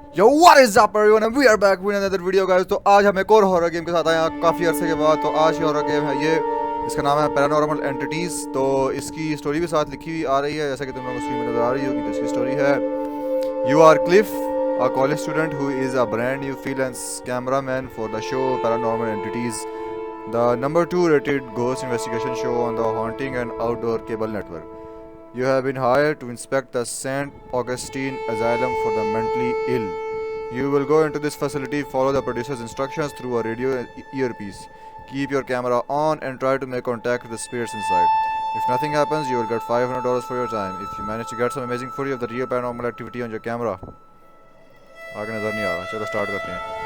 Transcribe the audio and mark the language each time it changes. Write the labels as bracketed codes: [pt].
[en] Yo, what is up everyone, and we are back with another video guys। [hi] तो आज हम एक और हॉरर गेम के साथ आए हैं काफ़ी अरसे के बाद। तो आज ये हॉरर गेम है, ये इसका नाम है पैरानॉर्मल एंटिटीज़। तो इसकी स्टोरी भी साथ लिखी हुई आ रही है, जैसा कि तुम लोगों को स्क्रीन में नज़र आ रही होगी। तो इसकी स्टोरी है, [en] You are Cliff, a college student who is a brand new freelance cameraman for the show Paranormal Entities, the #2 rated ghost investigation show on the haunting and outdoor cable network. You have been hired to inspect the St. Augustine Asylum for the mentally ill. You will go into this facility, follow the producer's instructions through a radio earpiece. Keep your camera on and try to make contact with the spirits inside. If nothing happens, you will get $500 for your time. If you manage to get some amazing footage of the real paranormal activity on your camera. [hi] आगे नजर नहीं आ रहा, चलो start करते हैं।